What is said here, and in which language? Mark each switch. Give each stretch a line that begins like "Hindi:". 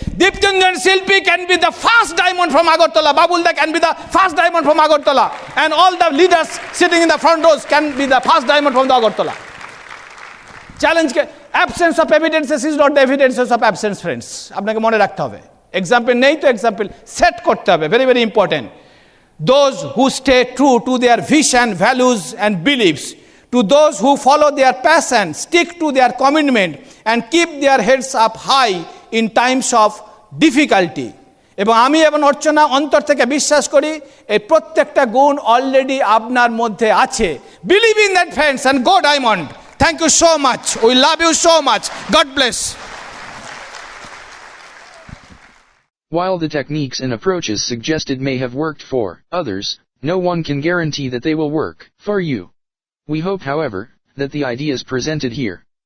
English: Dipchandran Shilpi can be the first diamond from Agartala, বাবুলদা can be the first diamond from Agartala, and all the leaders sitting in the front rows can be the first diamond from the Agartala. চ্যালেঞ্জকে, absence of evidences is not the evidences of absence friends.
Bangla: আপনাকে মনে রাখতে হবে, example নেই তো example set করতে হবে,
English: Very very important. Those who stay true to their vision, values and beliefs, to those who follow their passion, stick to their commitment and keep their heads up high in times of difficulty.
Bangla: এবং আমি এবং অর্চনা অন্তর থেকে বিশ্বাস করি এই প্রত্যেকটা গুণ অলরেডি আপনার মধ্যে আছে।
English: Believe in that friends and go diamond. Thank you so much. We love you so much. God bless. While the techniques and approaches suggested may have worked for others, no one can guarantee that they will work for you. We hope, however, that the ideas presented here